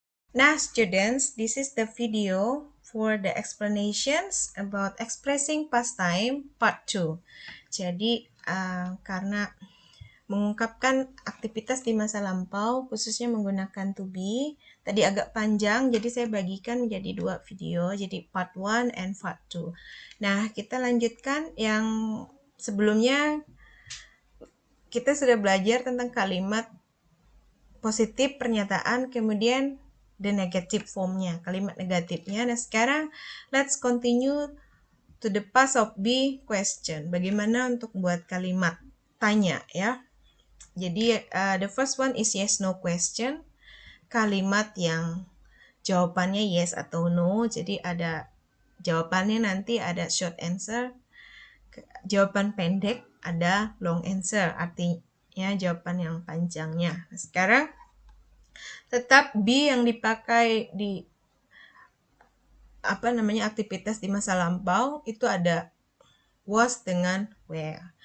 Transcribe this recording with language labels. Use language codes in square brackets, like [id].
[en] Nah, students, this is the video for the explanations about expressing past time part 2. [id] Jadi, karena mengungkapkan aktivitas di masa lampau, khususnya menggunakan to be, tadi agak panjang, jadi saya bagikan menjadi dua video, jadi [en] part 1 and part 2. [id] Nah, kita lanjutkan yang sebelumnya kita sudah belajar tentang kalimat positif pernyataan, kemudian the negative formnya, kalimat negatifnya. [en] Nah, sekarang let's continue to the past of be question. [id] Bagaimana untuk buat kalimat tanya ya. [en] Jadi the first one is yes no question. [id] Kalimat yang jawabannya yes atau no. Jadi ada jawabannya nanti ada short answer, jawaban pendek ada long answer, artinya jawaban yang panjangnya. Nah, sekarang tetap be yang dipakai di aktivitas di masa lampau itu ada was dengan were.